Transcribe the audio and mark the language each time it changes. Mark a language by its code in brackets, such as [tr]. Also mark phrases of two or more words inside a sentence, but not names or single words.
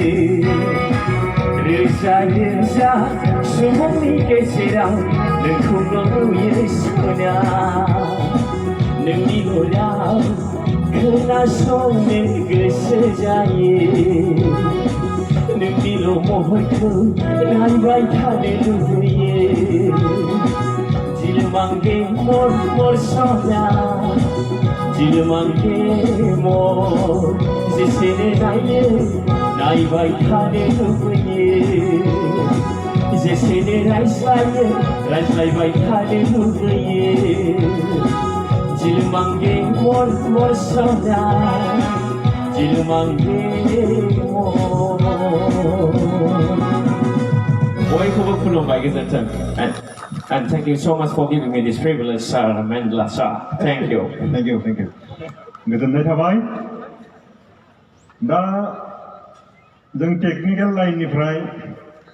[brx] रोजा रोजा सुबुंनि गेजेराव नोंखौल' नुयो सना नोंनि लराव खोनासंनो गोसो जायो नोंनिल' महरखौ नायबाय थानो लुबैयो [hi] दिल मांगे मोर [brx] सना [hi] दिल मांगे मोर [brx] जेसेनो नायो नायबाय थानो लुबैयो जेसेनो रायज्लायबाय थानो लुबैयो [hi] दिल मांगे मोर [brx] सना [hi] दिल मांगे मोर [brx] बयखौबो खुलुमबाय गोजोन्थों [en] and thank you so much for giving me this privilege sir Mandla sir thank you [brx] गोजोननाय थाबाय दा जों टेक्निकेल लाइननिफ्राय